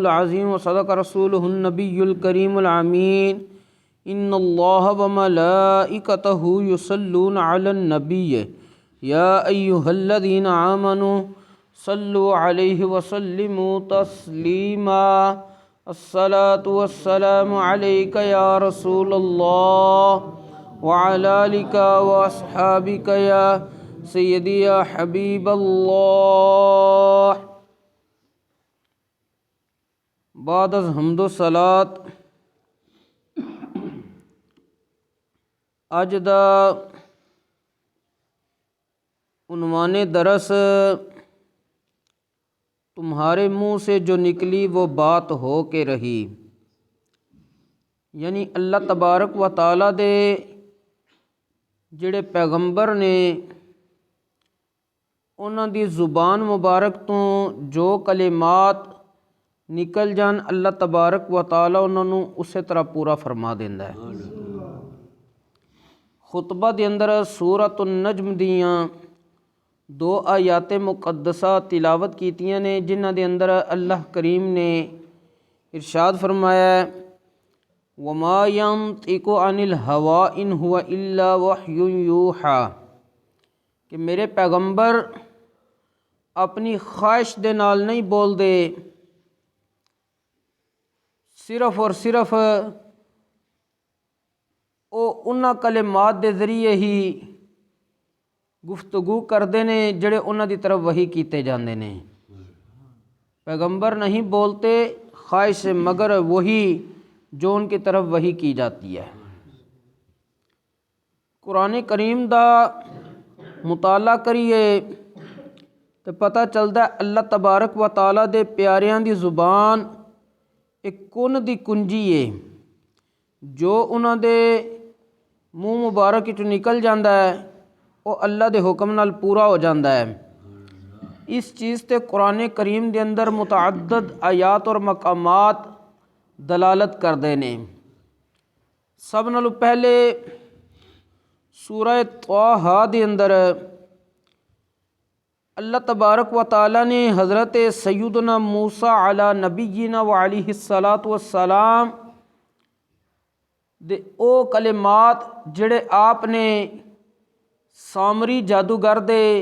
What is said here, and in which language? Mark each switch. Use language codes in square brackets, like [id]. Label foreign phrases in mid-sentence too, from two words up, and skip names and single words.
[ar] العظيم وصدق رسوله النبي الكريم الأمين إن الله وملائكته يصلون على النبي يا أيها الذين آمنوا صلوا عليه وسلموا تسليما الصلاة والسلام عليك يا رسول الله وعلى آلك وأصحابك يا سيدي يا حبيب الله. [pa] بعد از حمد و صلات اج دا عنوان درس [ur] تمہارے منہ سے جو نکلی وہ بات ہو کے رہی، [pa] یعنی اللہ تبارک و تعالیٰ دے جڑے پیغمبر نے انہاں دی زبان مبارک تو جو کلمات نکل جان اللہ تبارک و تعالیٰ انہوں نے اسی طرح پورا فرما دیندا ہے. خطبہ دے اندر سورۃ النجم دیاں 2 آیات مقدسہ تلاوت کیتیاں نے، جنہاں دے اندر اللہ کریم نے ارشاد فرمایا ہے [ar] وما ينطق عن الهوى ان هو الا وحی یوحى، [pa] کہ میرے پیغمبر اپنی خواہش دے نال نہیں بول دے، صرف اور صرف او انہاں کلمات دے ذریعے ہی گفتگو کردے نے جڑے انہاں دی طرف وحی کیتے جاندے نے. [ur] پیغمبر نہیں بولتے خواہش سے مگر وہی جو ان کی طرف وحی کی جاتی ہے. [pa] قرآن کریم دا مطالعہ کریے تو پتہ چلتا ہے اللہ تبارک و تعالیٰ دے پیاریاں دی زبان ایک کن دی کنجی ہے، جو انہاں دے منہ مبارک چ نکل جاندہ ہے وہ اللہ دے حکم نال پورا ہو جاندہ ہے. اس چیز تے قرآن کریم دے اندر متعدد آیات اور مقامات دلالت کردے نے. سب نالوں پہلے سورہ طٰہٰ دے اندر اللہ تبارک و تعالیٰ نے حضرت سیدنا موسیٰ علی نبینا و علیہ الصلاۃ والسلام دے او کلمات جڑے آپ نے سامری جادوگر دے